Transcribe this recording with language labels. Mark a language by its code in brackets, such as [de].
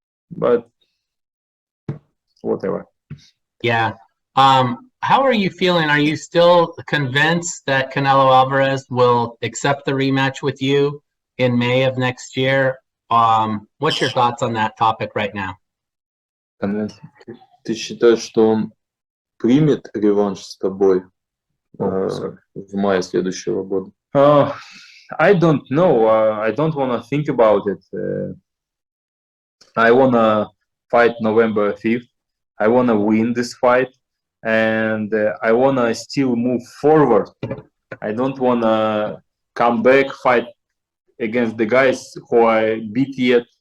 [en] But whatever. Yeah. How are you feeling? Are you still convinced that Canelo Alvarez will accept the rematch with you in May of next year? What's your thoughts on that topic right now? [ru] Ты считаешь, что он примет реванш с тобой в мае следующего года? [en] I don't know. I don't want to think about it. I want to fight November 5th. I want to win this fight. And I want to still move forward. I don't want to come back, fight against the guys who I beat yet.